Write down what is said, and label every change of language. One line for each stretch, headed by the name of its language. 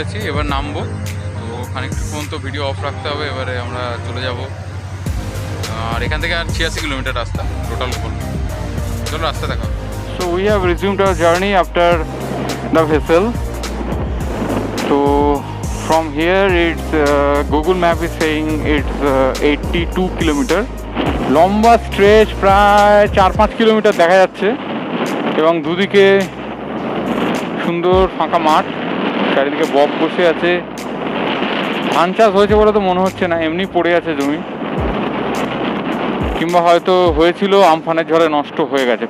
Bangla: এবার নামবো। তো খানিকক্ষণ তো ভিডিও অফ রাখতে হবে, এবারে আমরা চলে যাব। আর এখান থেকে আর 86 কিলোমিটার রাস্তা টোটাল গোপালপুর। চলো রাস্তা দেখা।
English: So we have resumed our journey after the vessel. So from here it's Google Map is saying it's 82 kilometre.
Bangla: লম্বা স্ট্রেচ প্রায় 4-5 কিলোমিটার দেখা যাচ্ছে এবং দুদিকে সুন্দর ফাঁকা মাঠ, চারিদিকে বক বসে আছে। ধান চাষ হয়েছে বলে তো মনে হচ্ছে না, এমনি পড়ে আছে জমি, কিংবা হয়তো হয়েছিল আমফানের ঝড়ে নষ্ট হয়ে গেছে।